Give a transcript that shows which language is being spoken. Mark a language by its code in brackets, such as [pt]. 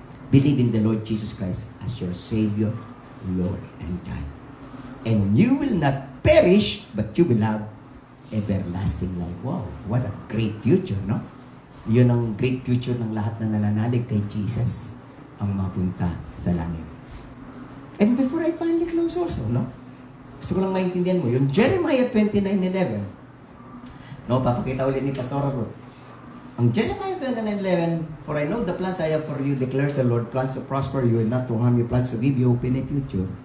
[en] Believe in the Lord Jesus Christ as your Savior, Lord, and God. And you will not perish, but you will have everlasting life. Wow, what a great future, no? [tl] Yun ang [en] great future [tl] ng lahat na nananalig kay Jesus, ang mapunta sa langit. [en] And before I finally close also, [tl] no? Gusto ko lang maintindihan mo, yung Jeremiah 29:11, no? Papakita ulit ni Pastor Ruth. [en] Ang Jeremiah 29:11, "For I know the plans I have for you, declares the Lord, plans to prosper you and not to harm you, plans to give you hope in the future."